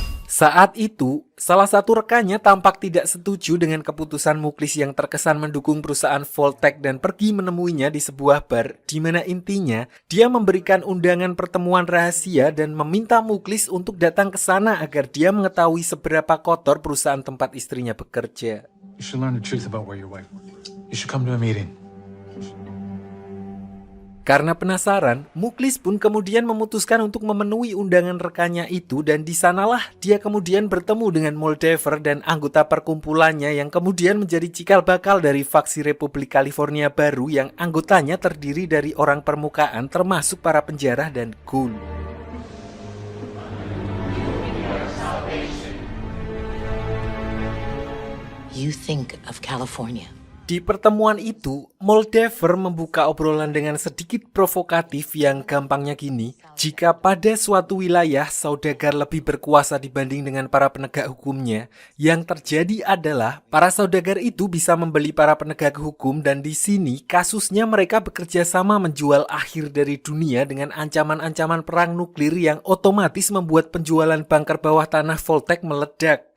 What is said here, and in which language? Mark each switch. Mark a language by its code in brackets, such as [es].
[id] Saat itu, salah satu rekannya tampak tidak setuju dengan keputusan Muklis yang terkesan mendukung perusahaan Voltec dan pergi menemuinya di sebuah bar, di mana intinya dia memberikan undangan pertemuan rahasia dan meminta Muklis untuk datang ke sana agar dia mengetahui seberapa kotor perusahaan tempat istrinya bekerja. [en] You should learn the truth about where your wife worked. You should come to a meeting. [id] Karena penasaran, Muklis pun kemudian memutuskan untuk memenuhi undangan rekannya itu dan di sanalah dia kemudian bertemu dengan Moldaver dan anggota perkumpulannya yang kemudian menjadi cikal bakal dari faksi Republik California baru yang anggotanya terdiri dari orang permukaan termasuk para penjara dan ghoul. [en] You think of California. [id] Di pertemuan itu, Moldaver membuka obrolan dengan sedikit provokatif yang gampangnya gini, jika pada suatu wilayah saudagar lebih berkuasa dibanding dengan para penegak hukumnya, yang terjadi adalah para saudagar itu bisa membeli para penegak hukum dan di sini kasusnya mereka bekerja sama menjual akhir dari dunia dengan ancaman-ancaman perang nuklir yang otomatis membuat penjualan bunker bawah tanah Voltec meledak.